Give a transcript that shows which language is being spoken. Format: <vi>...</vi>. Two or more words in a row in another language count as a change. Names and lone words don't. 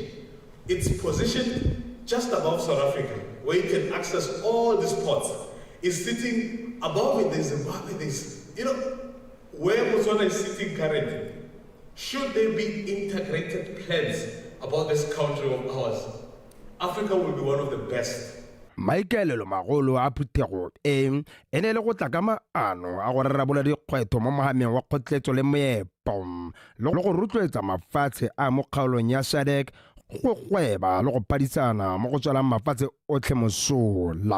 <en>It's positioned just above South Africa, where you can access all these ports. It's sitting above it, there's Zimbabwe, where Botswana is sitting currently. Should there be integrated plans about this country of ours, Africa will be one of the best.</en> <tn>maikaelelo magolo a phuthego ene le go tla ka maano a go rarabola dikgwetho mo mogameng wa kgotletso le moepo le go rotloetsa mafatshe a mo kgaolong ya SADC go gweba le go padisana mo go tswalang mafatshe otlhe mosola.</tn>